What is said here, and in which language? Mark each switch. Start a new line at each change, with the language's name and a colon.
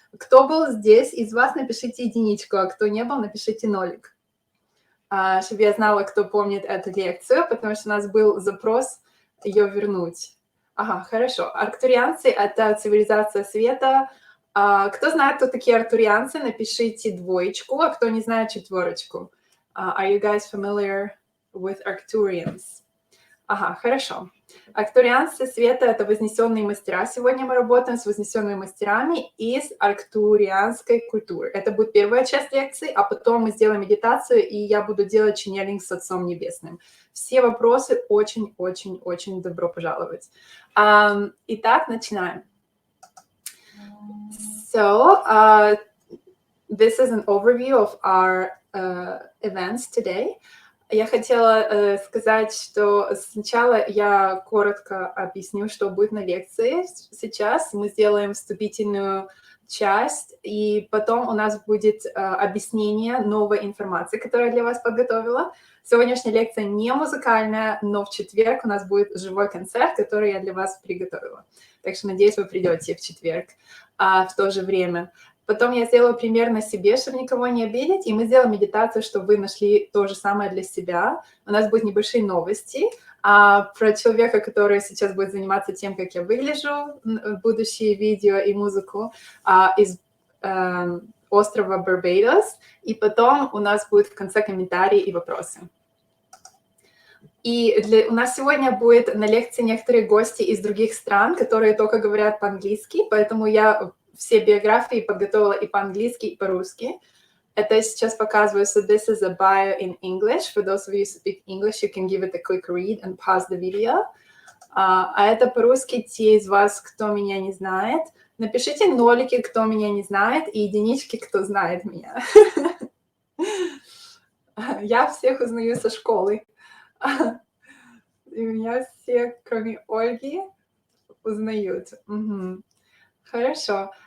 Russian: Кто был здесь из вас, напишите единичку, а кто не был, напишите нолик, чтобы я знала, кто помнит эту лекцию, потому что у нас был запрос ее вернуть. Ага, хорошо. Арктурианцы — это цивилизация света. Кто знает, кто такие арктурианцы, напишите двоечку, а кто не знает, четверочку.
English: Are you guys familiar with Arcturians?
Russian: Ага, хорошо. Арктурианцы света — это вознесенные мастера. Сегодня мы работаем с вознесенными мастерами из арктурианской культуры. Это будет первая часть лекции, а потом мы сделаем медитацию, и я буду делать ченнелинг с Отцом Небесным. Все вопросы очень-очень-очень добро пожаловать. Итак, начинаем.
English: So, this is an overview of our events today.
Russian: Я хотела сказать, что сначала я коротко объясню, что будет на лекции. Сейчас мы сделаем вступительную часть, и потом у нас будет объяснение новой информации, которую я для вас подготовила. Сегодняшняя лекция не музыкальная, но в четверг у нас будет живой концерт, который я для вас приготовила. Так что, надеюсь, вы придете в четверг в то же время. Потом я сделаю пример на себе, чтобы никого не обидеть, и мы сделаем медитацию, чтобы вы нашли то же самое для себя. У нас будут небольшие новости про человека, который сейчас будет заниматься тем, как я выгляжу, будущие видео и музыку из острова Барбадос. И потом у нас будет в конце комментарии и вопросы. И у нас сегодня будет на лекции некоторые гости из других стран, которые только говорят по-английски, поэтому я все биографии подготовила и по-английски, и по-русски. Это я сейчас показываю.
English: So this is a bio in English. For those of you who speak English, you can give it a quick read and pause the video.
Russian: А это по-русски. Те из вас, кто меня не знает, напишите нолики, кто меня не знает, и единички, кто знает меня. Я всех узнаю со школы. И меня все, кроме Ольги, узнают. Угу. Хорошо.